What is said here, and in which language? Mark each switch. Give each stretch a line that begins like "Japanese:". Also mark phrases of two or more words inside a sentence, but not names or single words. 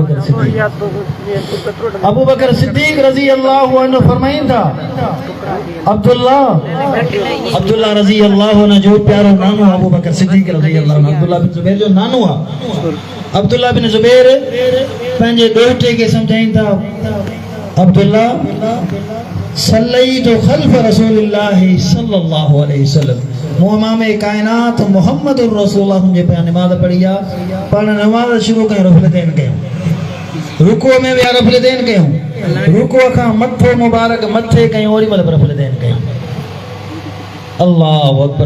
Sindhi: अबू बकर सिद्दीक
Arabic: رضي الله عنه
Sindhi: फरमाइन था, अब्दुल्ला
Arabic: رضي الله عنه
Sindhi: जो प्यारो नानो अबू बकर सिद्दीक
Arabic: رضي الله عنه,
Sindhi: अब्दुल्ला बिन जुबैर जो नानो आहे। अब्दुल्ला बिन जुबैर पंहिंजे ॾोहिटे खे सम्झाइनि था, अब्दुल्ला
Arabic: صليت خلف رسول الله صلى الله عليه وسلم,
Sindhi: मूं इमाम कायनात
Arabic: محمد رسول الله
Sindhi: जे पिया नमाज़ पढ़ी आहे। पाण नमाज़ शुरू कयूं, रफ़लतैन कयूं, रुकूअ में विया रफ़लतैन कयूं, रुकूअ खां मथो मुबारक मथे कयूं, ओड़ी महिल रफ़लतैन कयूं।
Arabic: الله أكبر.